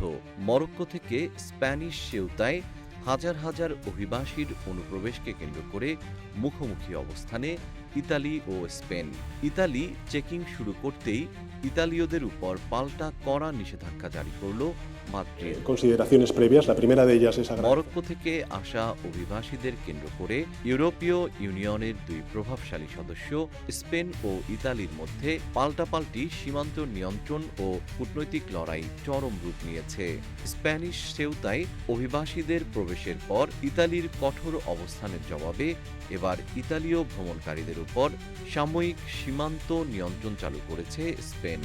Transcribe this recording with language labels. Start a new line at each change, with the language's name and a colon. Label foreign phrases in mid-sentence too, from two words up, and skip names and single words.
Bangla: মরক্কো থেকে স্প্যানিশ সেউতায় হাজার হাজার অভিবাসীর অনুপ্রবেশকে কেন্দ্র করে মুখোমুখি অবস্থানে ইতালি ও স্পেন। ইতালি চেকিং শুরু করতেই ইতালীয়দের উপর পাল্টা কড়া নিষেধাজ্ঞা জারি করল মাদ্রিদ।
Spanish: Consideraciones previas, la primera de ellas es agradecer.
Bangla: মরক্কো থেকে আসা অভিবাসীদের কেন্দ্র করে ইউরোপীয় ইউনিয়নের দুই প্রভাবশালী সদস্য স্পেন ও ইতালির মধ্যে পাল্টাপাল্টি সীমান্ত নিয়ন্ত্রণ ও কূটনৈতিক লড়াই চরম রূপ নিয়েছে। স্প্যানিশ সেউতায় অভিবাসীদের প্রবেশের পর ইতালির কঠোর অবস্থানের জবাবে এবার ইতালীয় ভ্রমণকারীদের উপর সাময়িক সীমান্ত নিয়ন্ত্রণ চালু করেছে স্পেন।